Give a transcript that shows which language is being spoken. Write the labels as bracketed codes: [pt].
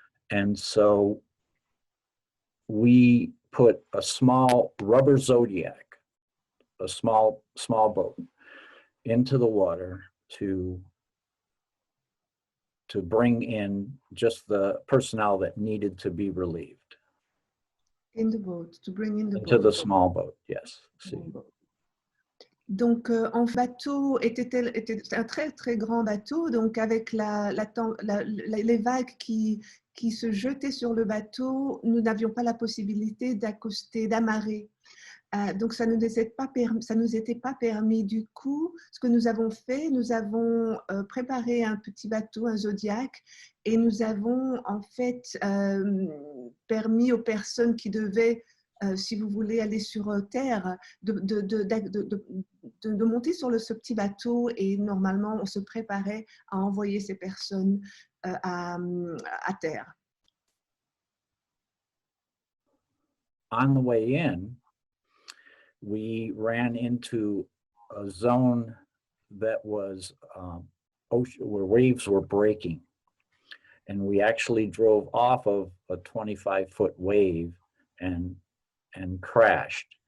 [en] And so we put a small rubber Zodiac, a small boat, into the water to bring in just the personnel that needed to be relieved. In the boat, to bring in the Into boat. the small boat, yes. [fr] Donc, en bateau, était un très, très grand bateau, donc avec les vagues qui se jetaient sur le bateau, nous n'avions pas la possibilité d'accoster, d'amarrer. Donc, ça ne nous était pas permis. Du coup, ce que nous avons fait, nous avons préparé un petit bateau, un Zodiac, et nous avons en fait permis aux personnes qui devaient, si vous voulez, aller sur terre, de monter sur ce petit bateau, et normalement, on se préparait à envoyer ces personnes à terre. [en] On the way in, we ran into a zone that was ocean, where waves were breaking. And we actually drove off of a 25-foot wave and crashed.